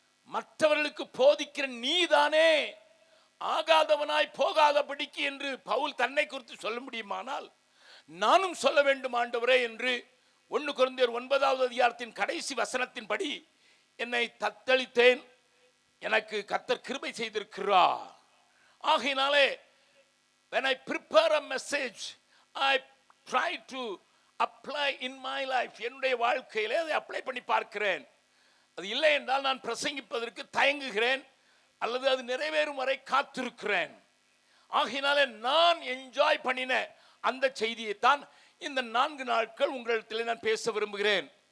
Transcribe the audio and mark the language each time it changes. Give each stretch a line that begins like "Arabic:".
Tamil: மற்றவர்களுக்கு போதிக்கிற நீதானே ஆகாதவனாய் போகாதபடிக்கு என்று பவுல் தன்னை குறித்து சொல்ல முடியுமானால் நானும் சொல்ல வேண்டும் ஆண்டவரே என்று 1 கொரிந்தியர் 9வது அதிகாரத்தின் கடைசி வசனத்தின்படி என்னை தத்தளித்தேன், எனக்கு கர்த்தர் கிருபை செய்திருக்கிறார். ஆகையினாலே
English: when I prepare a message, I try to apply in my life.
Tamil: என்னுடைய வாழ்க்கையிலே அதை அப்ளை பண்ணி பார்க்கிறேன். அது இல்லை என்றால் நான் பிரசங்கிப்பதற்கு தயங்குகிறேன் அல்லது அது நிறைவேறும் வரை காத்திருக்கிறேன். ஆகையினாலே நான் என்ஜாய் பண்ணின அந்த செய்தியை தான் இந்த 4 நாட்கள் உங்களிடத்தில் நான் பேச விரும்புகிறேன்.